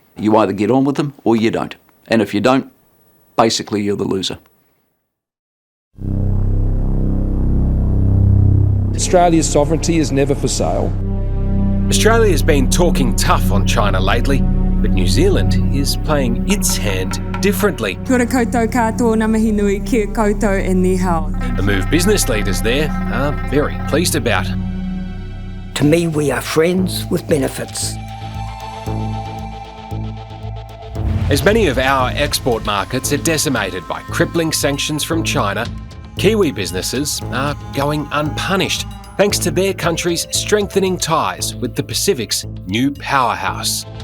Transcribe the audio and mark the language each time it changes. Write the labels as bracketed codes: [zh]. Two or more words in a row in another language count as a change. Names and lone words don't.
[en] You either get on with them or you don't. And if you don't, basically you're the loser. Australia's sovereignty is never for sale. Australia has been talking tough on China lately, but New Zealand is playing its hand differently. [mi] Kia ora koutou katoa, ngā mihi nui, kia koutou e [zh] 你好. [en] The move business leaders there are very pleased about. To me, we are friends with benefits. As many of our export markets are decimated by crippling sanctions from China, Kiwi businesses are going unpunished thanks to their country's strengthening ties with the Pacific's new powerhouse.